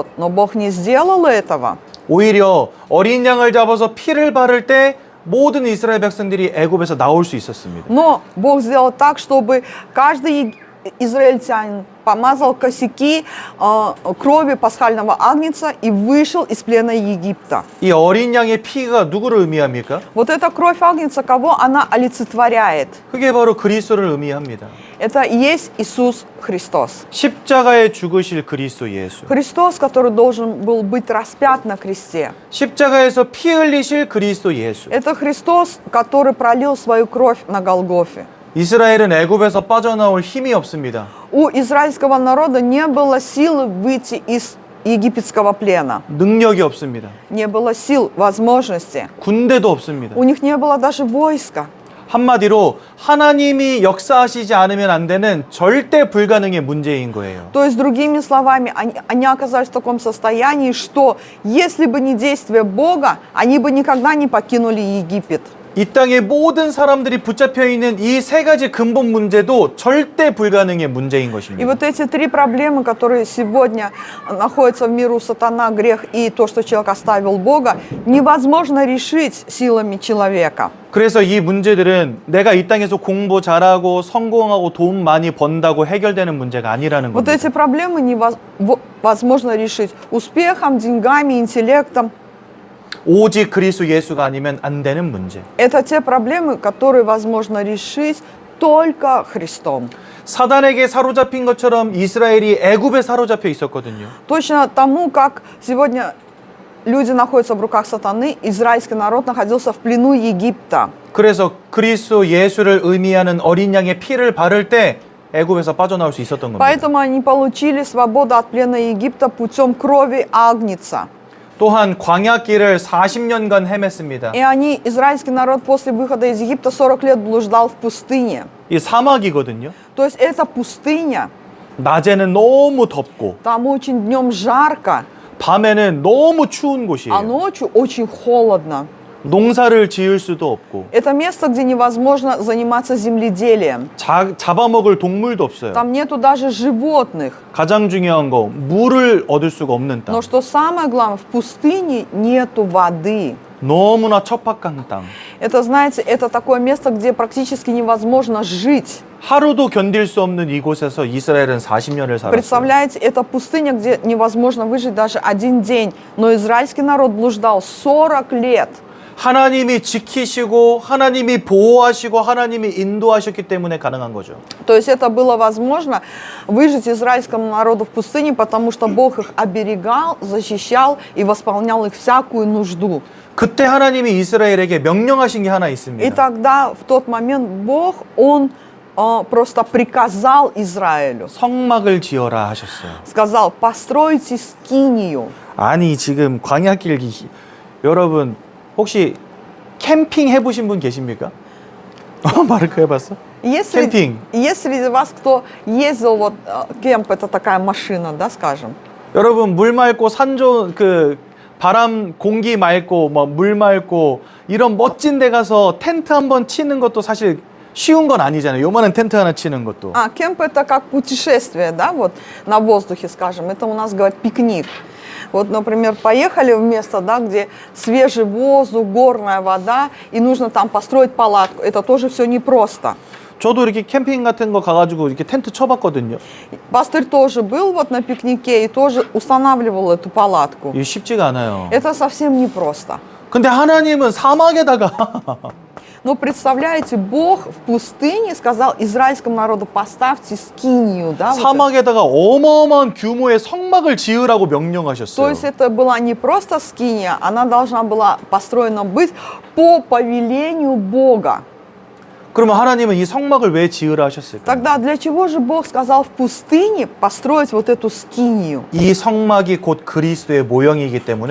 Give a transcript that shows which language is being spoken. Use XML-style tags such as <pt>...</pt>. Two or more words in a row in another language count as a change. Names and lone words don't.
<ru>Но Бог не сделал этого.</ru> <ko>오히려 어린 양을 잡아서 피를 바를 때 모든 이스라엘 백성들이 애굽에서 나올 수 있었습니다.</ko> <ru>Но Бог сделал так, чтобы каждый израильтянин помазал косяки крови пасхального агнца и вышел из плена Египта.</ru> <ko>이 어린 양의 피가 누구를 의미합니까?</ko> <ru>Вот эта кровь агнца, кого она олицетворяет?</ru> <ko>그게 바로 그리스도를 의미합니다.</ko> <ru>Это и есть Иисус Христос.</ru> <ko>십자가에 죽으실 그리스도 예수.</ko> <ru>Христос, который должен был быть распят на кресте.</ru> <ko>십자가에서 피 흘리실 그리스도 예수.</ko> <ru>Это Христос, который пролил свою кровь на Голгофе.</ru> <ko>이스라엘은 애굽에서 빠져나올 힘이 없습니다.</ko> <ru>У израильского народа не было силы выйти из египетского плена.</ru> <ko>능력이 없습니다.</ko> <ru>Не было сил, возможности.</ru> <ko>군대도 없습니다.</ko> <ru>У них не было даже войска.</ru> <ko>한마디로 하나님이 역사하시지 않으면 안 되는 절대 불가능의 문제인 거예요.</ko> <ru>То есть, другими словами, они оказались в таком состоянии, что если бы не действие Бога, они бы никогда не покинули Египет.</ru> <ko>이 땅의 모든 사람들이 붙잡혀 있는 이 세 가지 근본 문제도 절대 불가능의 문제인 И 것입니다.</ko> <ru>вот эти три проблемы, которые сегодня находятся в миру сатана, грех и то, что человек оставил Бога, невозможно решить силами человека.</ru> <ko>그래서 이 문제들은 내가 이 땅에서 공부 잘하고 성공하고 돈 많이 번다고 해결되는 문제가 아니라는 Вот 겁니다.</ko> <ru>эти проблемы невозможно решить успехом, деньгами, интеллектом.</ru> <ko>오직 그리스도 예수가 아니면 안 되는 문제.</ko> <ru>Это те проблемы, которые возможно решить только Христом.</ru> <ko>사단에게 사로잡힌 것처럼 이스라엘이 애굽에 사로잡혀 있었거든요.</ko> <ru>Точно тому, как сегодня люди находятся в руках сатаны, израильский народ находился в плену Египта.</ru> <ko>그래서 그리스도 예수를 의미하는 어린 양의 피를 바를 때 애굽에서 빠져나올 수 있었던 겁니다.</ko> <ru>Поэтому они получили свободу от плена Египта путем крови агнца.</ru> <ko>또한 광야길을 40년간 헤맸습니다.</ko> <ru>И они, израильский народ, после выхода из Египта 40 лет блуждал в пустыне.</ru> <ko>이 사막이거든요.</ko> <ru>То есть это пустыня.</ru> <ko>낮에는 너무 덥고</ko> <ru>Там очень днем жарко,</ru> <ko>밤에는 너무 추운 а 곳이에요.</ko> <ru>ночью очень холодно.</ru> <ko>농사를 지을 수도 없고</ko> <ru>Это место, где невозможно заниматься земледелием.</ru> <ko>잡아먹을 동물도 없어요.</ko> <ru>Там нету даже животных.</ru> <ko>가장 중요한 거 물을 얻을 수가 없는 땅.</ko> <ru>Но что самое главное, в пустыне нету воды.</ru> <ko>너무나 척박한 땅.</ko> <ru>Это, знаете, это такое место, где практически невозможно жить.</ru> <ko>하루도 견딜 수 없는 이곳에서 이스라엘은 40년을 살았어요.</ko> <ru>Представляете, это пустыня, где невозможно выжить даже один день. Но израильский народ блуждал 40 лет.</ru> <ko>하나님이 지키시고 하나님이 보호하시고 하나님이 인도하셨기 때문에 가능한 거죠.</ko> <ru>То есть это было возможно выжить израильскому народу в пустыне, потому что Бог их оберегал, защищал и восполнял их всякую нужду.</ru> <ko>그때 하나님이 이스라엘에게 명령하신 게 하나 И 있습니다.</ko> <ru>тогда, в тот момент, Бог, Он просто приказал Израилю,</ru> <ko>성막을 지어라 하셨어요.</ko> <ru>сказал, постройте скинию.</ru> <ko>아니 지금 광야길 여러분 혹시 캠핑 해보신 분 계십니까? 마르크 해봤어? 캠핑.</ko> <ru>Есть среди вас, кто ездил, вот кемп, это такая машина, да, скажем.</ru> <ko>여러분 물 맑고 산 좋은 그 바람 공기 맑고 뭐 물 맑고 이런 멋진 데 가서 텐트 한번 치는 것도 사실 쉬운 건 아니잖아요. 요만한 텐트 하나 치는 것도.</ko> <ru>Кемп это как путешествие, да, вот на воздухе, скажем. Это у нас говорят пикник. Вот, например, поехали в место, да, где свежий воздух, горная вода, и нужно там построить палатку. Это тоже все непросто.</ru> <ko>저도 이렇게 캠핑 같은 거 가가지고 이렇게 텐트 쳐봤거든요.</ko> <ru>Пастырь тоже был вот на пикнике и тоже устанавливал эту палатку.</ru> <ko>이게 쉽지가 않아요.</ko> <ru>Это совсем непросто.</ru> <ko>근데 하나님은 사막에다가</ko> <ru>Но представляете, Бог в пустыне сказал израильскому народу, поставьте скинию, да? вот это.</ru> <ko>사막에다가 어마어마한 규모의 성막을 지으라고 То 명령하셨어요.</ko> <ru>есть это была не просто скиния, она должна была построена быть по повелению Бога.</ru> <ko>그러면 하나님은 이 성막을 왜 지으라 하셨을까요?</ko> <ru>Тогда для чего же Бог сказал в пустыне построить вот эту скинию?</ru> <ko>이 성막이 곧 그리스도의 모형이기 때문에</ko>